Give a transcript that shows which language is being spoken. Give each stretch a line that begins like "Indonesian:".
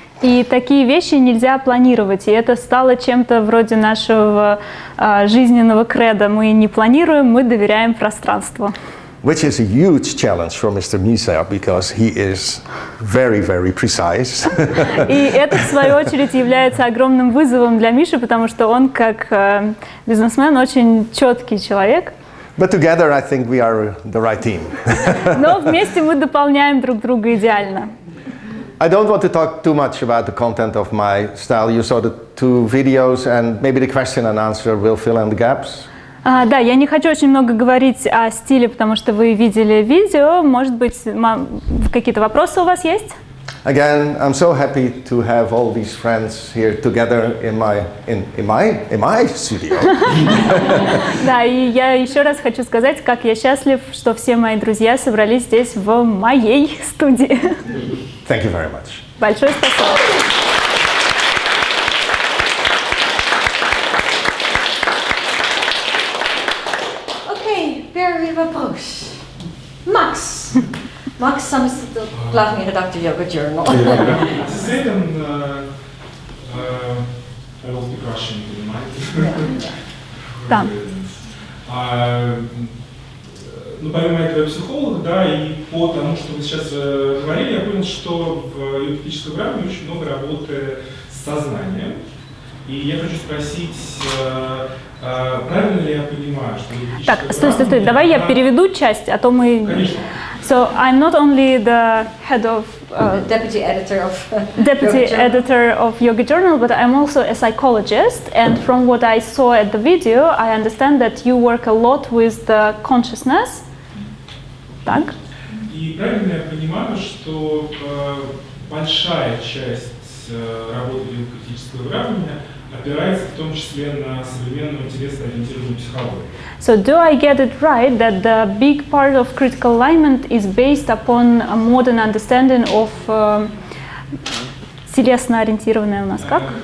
Russian: И такие вещи нельзя планировать, и это стало чем-то вроде нашего жизненного кредо. Мы не планируем, мы доверяем пространству.
English: Which is a huge challenge for Mr. Misa, because he is very, very precise.
Russian: И это, в свою очередь, является огромным вызовом для Миши, потому что он, как бизнесмен, очень четкий человек.
English: But together I think we are the right team.
Russian: Но вместе мы дополняем друг друга идеально.
English: I don't want to talk too much about the content of my style. You saw the 2 videos and maybe the question and answer will fill in the gaps.
Russian: Да, я не хочу очень много говорить о стиле, потому что вы видели видео. Может быть, какие-то вопросы у вас есть?
English: Again, I'm so happy to have all these friends here together in my studio.
Russian: Да, и я еще раз хочу сказать, как я счастлив, что все мои друзья собрались здесь в моей студии.
English: Thank you very much.
Russian: Большое спасибо. Окей, первый вопрос. Макс. Макс, заместитель главный редактор Yoga Journal.
English: This is it, and I will speak Russian, if you don't mind.
Russian: Да. Ну, помимо этого я психолог, да, и по тому, что вы сейчас говорили, я понял, что в йога-терапическом выравнивании очень много работы с сознанием. И я хочу спросить, правильно ли я понимаю, что Так, стой, давай я переведу часть, а то мы... Конечно.
English: So I'm not only the head of Deputy editor of Yoga Journal, but I'm also a psychologist. And from what I saw at the video, I understand that you work a lot with the consciousness. Так.
Russian: И правильно я понимаю, что большая часть работы йога-критического выравнивания опирается в том числе на современную интересно-ориентированную психологию.
English: So do I get it right that the big part of critical alignment is based upon a modern understanding of
Russian: телесно-ориентированная у нас как?